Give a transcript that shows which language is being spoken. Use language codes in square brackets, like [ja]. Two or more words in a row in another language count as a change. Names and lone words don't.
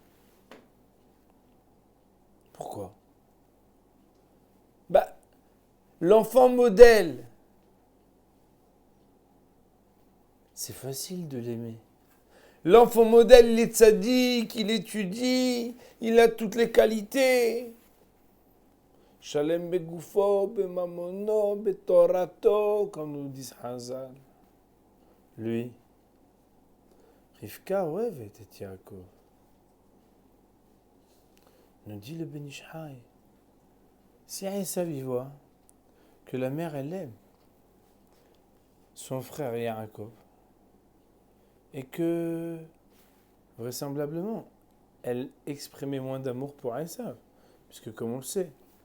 [fr] Pourquoi? L'enfant modèle, c'est facile de l'aimer. L'enfant modèle, il est tzaddik, il étudie, il a toutes les qualités. [he] שלם בגופו, בממונו, בתורתו, [fr] comme nous dit Hazal. Lui, Rivka ohevet et Yaakov. Nous dit le Ben Ish Chai, si Esav y voit que la mère, elle aime son frère Yaakov et que, vraisemblablement, elle exprimait moins d'amour pour Esav, puisque comme on le sait,